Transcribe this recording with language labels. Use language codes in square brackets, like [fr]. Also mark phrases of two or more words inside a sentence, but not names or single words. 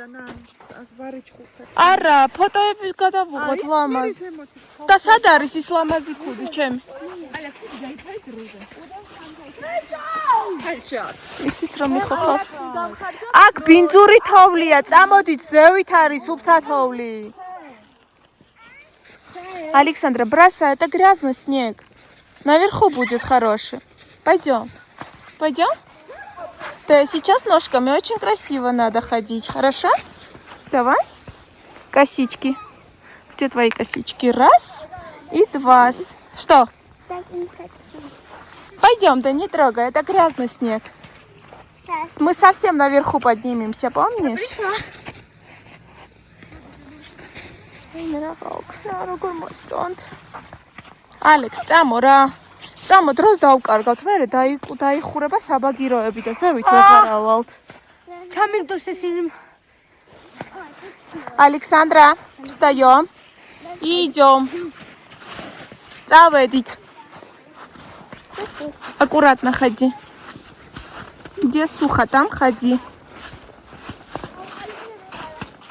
[ka] არა, ფოტოები გადავუღოთ ლამაზ. და სად არის ის ლამაზი ქუდი ჩემი? ისიც რომ მიხოხავს. აქ ბინძური თოვლია, წამოდით ზევით არის სუფთა თოვლი. [ru] Александра, бросай, это грязный снег. Наверху будет хороший. Пойдем. Пойдем? Да, сейчас ножками очень красиво надо ходить, хорошо? Давай. Косички. Где твои косички? Раз и два. Что? Пойдем, да не трогай, это грязный снег. Мы совсем наверху поднимемся, помнишь? Алекс, [ka] წამო რა. წამო დროს დავკარგავთ, მერე დაიხურება საბაგიროები და ზევით ვეღარავალთ. ჩამიგდოს ესენი. [ru] Александра, встаем и идем. Წავედით. Аккуратно ходи. Где сухо, там ходи.